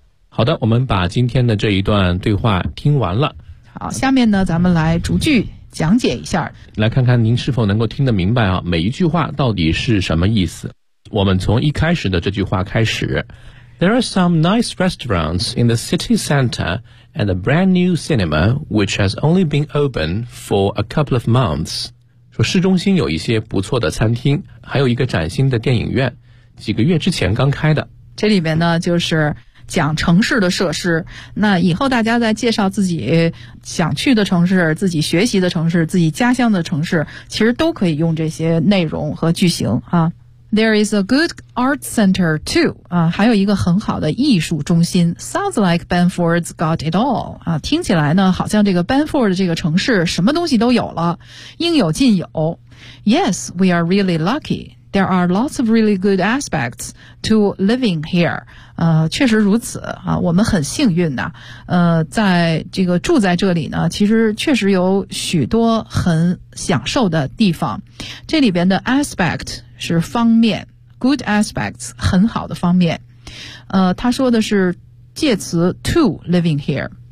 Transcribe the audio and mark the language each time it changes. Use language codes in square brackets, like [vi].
[zh] 好的，我们把今天的这一段对话听完了。好，下面呢咱们来逐句讲解一下，来看看您是否能够听得明白啊？每一句话到底是什么意思？我们从一开始的这句话开始。 [en] There are some nice restaurants in the city center and a brand new cinema which has only been open for a couple of months. [zh] 说市中心有一些不错的餐厅，还有一个崭新的电影院，几个月之前刚开的。这里面呢就是讲城市的设施，那以后大家在介绍自己想去的城市、自己学习的城市、自己家乡的城市，其实都可以用这些内容和句型啊。 [en] There is a good art center too 啊， [zh] 还有一个很好的艺术中心。 [en] Sounds like Banford's got it all [zh] 啊，听起来呢，好像这个 Banford 这个城市什么东西都有了，应有尽有。 [en] Yes, we are really lucky. There are lots of really good aspects to living here. [zh] 确实如此啊，我们很幸运的。在这个住在这里呢，其实确实有许多很享受的地方。这里边的 aspect 是方面 ，good aspects 很好的方面。他说的是介词 [en] to living here。